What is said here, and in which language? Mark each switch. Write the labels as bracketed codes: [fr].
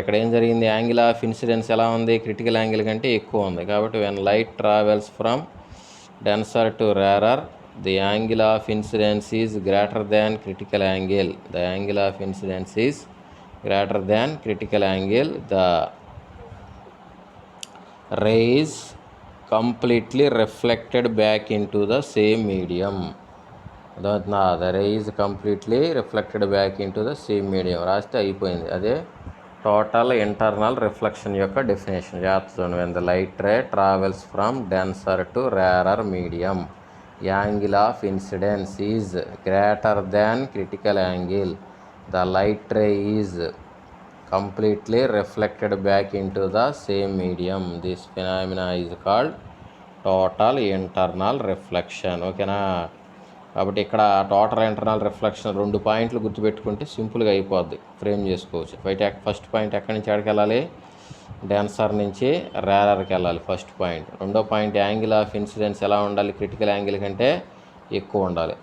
[te] ఇక్కడ ఏం జరిగింది, యాంగిల్ ఆఫ్ ఇన్సిడెన్స్ ఎలా ఉంది, క్రిటికల్ యాంగిల్ కంటే ఎక్కువ ఉంది. [en] కాబట్టి when light travels from denser to rarer, the angle of incidence is greater than critical angle. The angle of incidence is greater than critical angle. The rays completely reflected back into the same medium. The ray is completely reflected back into the same medium. [te] రాస్తే అయిపోయింది. అదే total internal reflection యొక్క definition చేస్తాను. [en] When the light ray travels from denser to rarer medium, angle of incidence is greater than critical angle. The light ray is completely reflected back into the same medium. This phenomena is called total internal reflection. [te] ఓకేనా? కాబట్టి ఇక్కడ total internal reflection 2 పాయింట్లు గుర్తుపెట్టుకుంటే సింపుల్గా అయిపోద్ది, frame చేసుకోవచ్చు. First point ఎక్కడి నుంచి ఎక్కడికి వెళ్ళాలి? డెన్సర్ నుంచి రేరర్కి వెళ్ళాలి ఫస్ట్ పాయింట్. రెండో పాయింట్ యాంగిల్ ఆఫ్ ఇన్సిడెన్స్ ఎలా ఉండాలి? క్రిటికల్ యాంగిల్ కంటే ఎక్కువ ఉండాలి.